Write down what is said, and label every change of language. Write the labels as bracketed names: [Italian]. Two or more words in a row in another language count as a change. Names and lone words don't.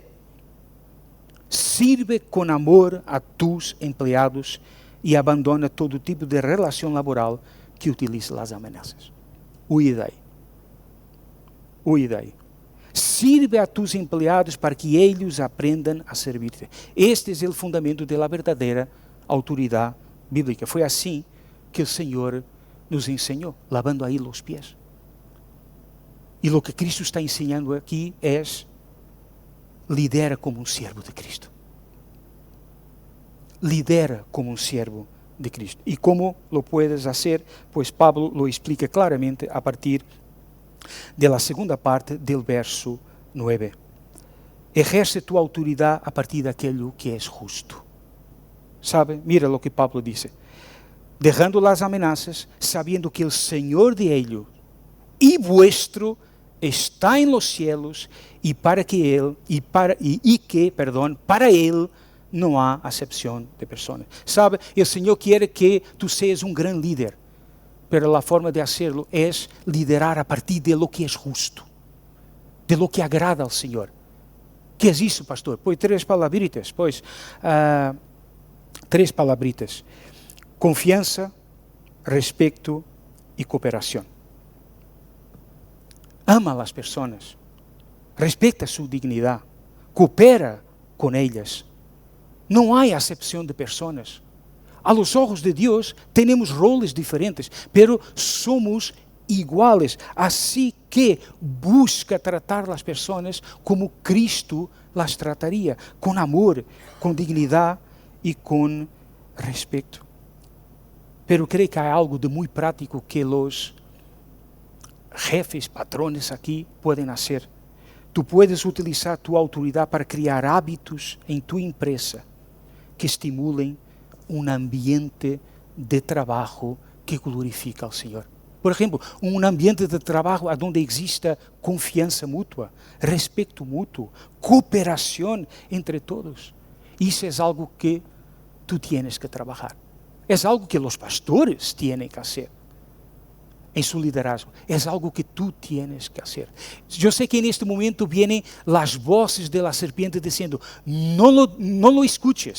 [Spanish] Sirve con amor a tus empleados y abandona todo tipo de relación laboral que utilice las amenazas. Huye de ahí. Huye de ahí. Sirve a tus empleados para que ellos aprendan a servirte. Este es el fundamento de la verdadera autoridad bíblica. [Portuguese] Foi assim que o Senhor nos ensinou, lavando aí os pés. E o que Cristo está ensinando aqui é: lidera como um servo de Cristo. Lidera como um servo de Cristo. [Spanish] E como lo puedes hacer? Pues Pablo lo explica claramente a partir de la segunda parte del verso 9. Ejerce tu [Portuguese] autoridade a partir daquilo que é justo. [Spanish] ¿Sabe? Mira lo que Pablo dice. Dejando las amenazas, sabiendo que el Señor de ellos y vuestro está en los cielos y para Él no há acepción de personas. ¿Sabe? El Señor quiere que tú seas un gran líder, pero la forma de hacerlo es liderar a partir de lo que es justo, de lo que agrada al Señor. ¿Qué es eso, pastor? Pues tres palabritas. [Portuguese] Três palabritas: confiança, respeito e cooperação. Ama as pessoas, respeita sua dignidade, coopera com elas. Não há acepção de pessoas. [Spanish] A los ojos de [Portuguese] Deus, temos [Spanish] roles diferentes, pero somos iguales. [Portuguese] Assim que busca tratar as pessoas como Cristo las trataria, com amor, com dignidade e com respeito. Pero creio que há algo de muito prático que os [Spanish] jefes, patrones [Portuguese] aqui podem fazer. [Spanish] Tu puedes utilizar tu [Portuguese] autoridade para criar hábitos em tu empresa que estimulem um ambiente de trabalho que glorifica ao Senhor. Por exemplo, um ambiente de trabalho onde exista confiança mútua, respeito mútuo, cooperação entre todos. Isso é [Spanish] algo que tú tienes que trabajar. Es algo que los pastores tienen que hacer en su liderazgo. Es algo que tú tienes que hacer. Yo sé que en este momento vienen las voces de la serpiente diciendo: no lo escuches.